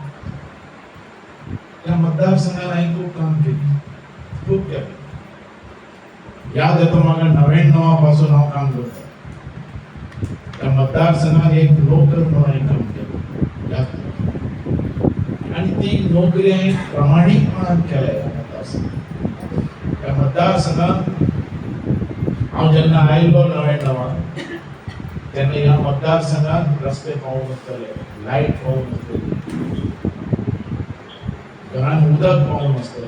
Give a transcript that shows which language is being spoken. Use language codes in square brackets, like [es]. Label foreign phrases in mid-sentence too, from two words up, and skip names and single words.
[mr] या मतदारसंघाने खूप काम केले, खूप केले. याद येतो मला 99 पासून हा काम करतो. त्या मतदारसंघात एक नोकर म्हणून काम केलं आणि ती नोकरी आहे प्रामाणिकपणाने केल्या. [kok] त्या मतदारसंघात हांव जेन्ना आयलो 99 तेन्ना ह्या मतदारसंघात रस्ते पावूंक नासतले, लायट पावूंक नासतली, घरान उदक पावूंक नासतलें.